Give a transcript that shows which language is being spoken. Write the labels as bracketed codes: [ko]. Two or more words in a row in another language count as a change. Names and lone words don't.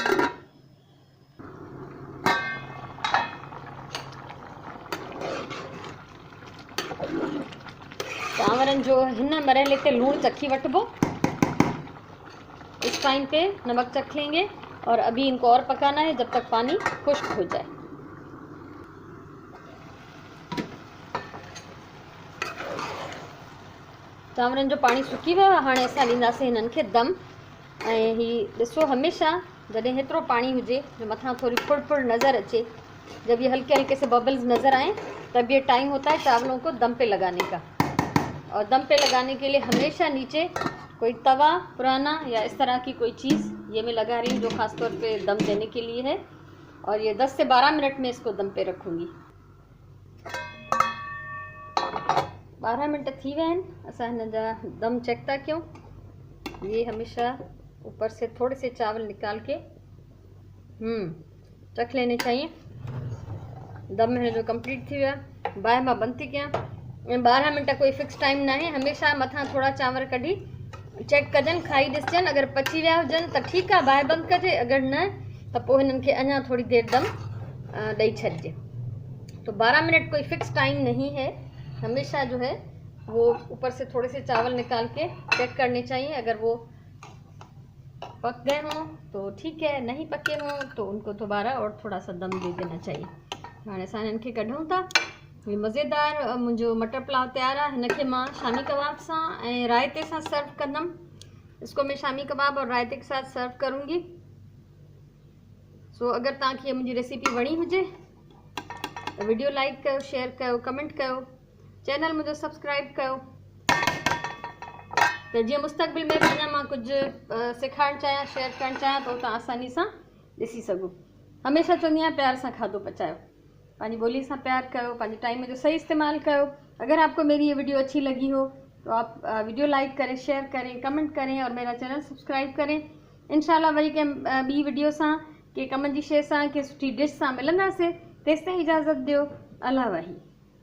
[sd] चांवरनि जो हिन मरहले ते लूण चखी वठबो। [hi] इस टाइम पे नमक चख लेंगे, और अभी इनको और पकाना है जब तक पानी खुश्क हो जाए। [sd] चांवरनि जो पानी सुकी वियो आहे। हाणे असां ॾींदासीं हिननि खे दम। ऐं ही ॾिसो, हमेशा जॾहिं हेतिरो पानी हुजे जो मथां थोड़ी फुड़ फुड़ नज़र अचे, [hi] जब ये हल्के हल्के से बबल्स नज़र आए तब ये टाइम होता है चावलों को दम पे लगाने का। और दम पे लगाने के लिए हमेशा नीचे कोई तवा पुराना या इस तरह की कोई चीज़ ये मैं लगा रही हूँ, जो ख़ास तौर पे दम देने के लिए है। और ये 10 से 12 मिनट में इसको दम पे रखूँगी। [sd] 12 मिनट थी विया आहिनि। असां हिन जा दम चेक था कयूं। [hi] ये हमेशा ऊपर से थोड़े से चावल निकाल के चख लेने चाहिए। [sd] दम हिन जो कंप्लीट थी वियो आहे। बाहि मां बंदि थी कयां। 12 मिनट कोई [en] fixed time [sd] ना है। हमेशा मथां थोड़ा चांवर कढी चेक कजन, खाई ॾिसजनि। अगर पची विया हुजनि त ठीकु आहे, बाहि बंदि कजे। अगर न त पोइ हिननि खे अञा थोड़ी देर दम ॾेई छॾिजे। [hi] तो 12 मिनट कोई [en] fixed time [hi] नहीं है। हमेशा जो है वो ऊपर से थोड़े से चावल निकाल के चेक करने चाहिए। अगर वो पक गए हों तो ठीक है, नहीं पके हों तो उनको दोबारा और थोड़ा सा दम दे देना चाहिए। [sd] हाणे असां हिननि खे कढूं था। ये मज़ेदार मुंहिंजो मटर पुलाव तैयार आहे। हिनखे मां शामी कबाब सां ऐं रायते सां सर्व कंदमि। [hi] इसको मैं शामी कबाब और रायते के साथ सर्व करूँगी। [sd] सो अगर तव्हांखे ये मुंहिंजी रेसिपी वणी हुजे त [en] video like [sd] कयो, शेयर कयो, कमेंट कयो, चैनल मुझे सब्सक्राइब कयो, तो जीअं मुस्तक़बिल में अञा मां कुछ सिखाइणु चाहियां, शेयर करणु चाहियां, तो तव्हां आसानी सां ॾिसी सघो। हमेशा चवंदी आहियां प्यार सां खाधो पचायो, पंहिंजी ॿोली सां प्यार कयो, पंहिंजे टाइम जो सही इस्तेमाल कयो। [hi] अगर आपको मेरी ये वीडियो अच्छी लगी हो तो आप [en] video like [hi] करें, शेयर करें, कमेंट करें और मेरा चैनल सब्सक्राइब करें। [sd] इंशाल्लाह वरी कंहिं ॿी वीडियो सां, के कम जी शइ सां, के सुठी डिश सां मिलंदासीं। तेसिताईं इजाज़त दियो। अल्लाह वाही।